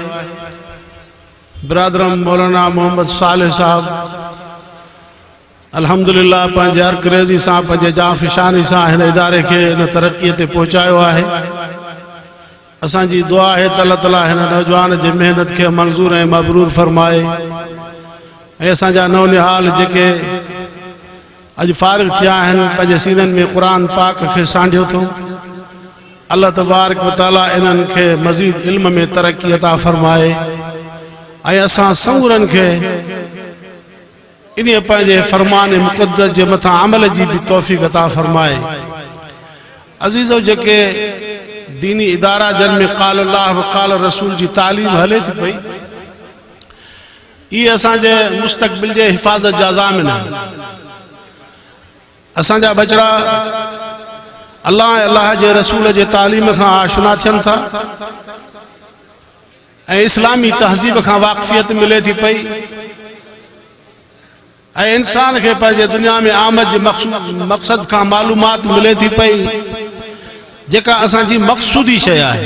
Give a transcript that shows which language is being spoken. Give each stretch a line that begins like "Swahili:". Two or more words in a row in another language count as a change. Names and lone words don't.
Sindhi: बिरादरम मौलाना मोहम्मद सालेह साहब अल्हम्दुलिल्लाह पंहिंजे हर क्रेज़ी सां पंहिंजे जाफ़िशानी सां हिन इदारे खे हिन तरक़ीअ ते पहुचायो आहे। असांजी दुआ है त अल्लाह ताला हिन नौजवान जी मेहनत खे मंज़ूर ऐं मबरूर फरमाए ऐं असांजा नौनिहाल जेके अॼु फारिग़ थिया आहिनि पंहिंजे सीननि में क़ुरान पाक खे सांढियो थो।
Arabic: الله تبارك وتعالى
Sindhi: इन्हनि खे मज़ीद इल्म में तरक़ी अता फरमाए ऐं असां समूरनि खे इन पंहिंजे फरमान मुक़द्दस जे मथां अमल जी भी तौफ़ीक़ अता फरमाए। अज़ीज़ो, जेके दीनी इदारा जन में
Arabic: قال الله وقال رسول
Sindhi: जी तालीम हले थी पई, ये असांजे मुस्तक़बिल जे हिफ़ाज़त जा ज़ामिन आहिनि। असांजा बचड़ा अल्लाह जे रसूल जे तालीम खां आशना थियनि था ऐं इस्लामी तहज़ीब खां वाक़फ़ियत मिले थी पई ऐं इंसान खे पंहिंजे दुनिया में आमद जे मक़सद खां मालूमात मिले थी पई जेका असांजी मक़सूदी शइ आहे।